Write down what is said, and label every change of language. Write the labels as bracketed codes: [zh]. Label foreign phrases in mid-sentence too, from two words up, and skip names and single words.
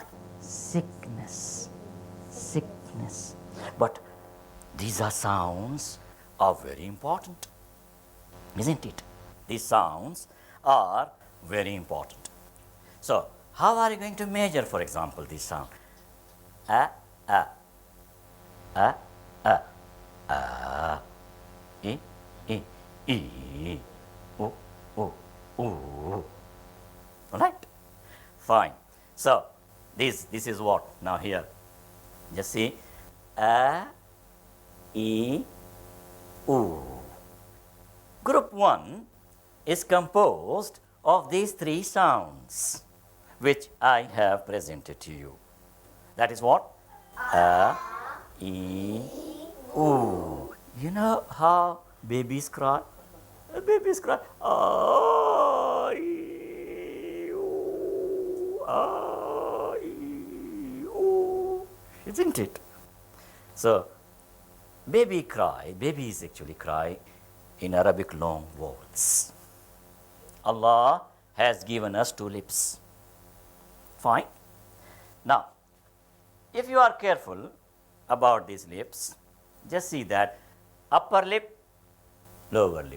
[en] Sickness. Sickness. But these are sounds are very important, isn't it? These sounds are very important. So, how are you going to measure, for example, this sound? A, e, o, o. All right? Fine. So, this is what? Now here, just see, a, e, o. Group 1 is composed of these 3 sounds, which I have presented to you. That is what? A, e, o. You know how babies cry? Babies cry. A, e, o, a, e, o. Isn't it? So, babies actually cry in Arabic long vowels. Allah has given us 2 lips. Fine. Now, if you are careful about these lips, just see that upper lip, lower lip.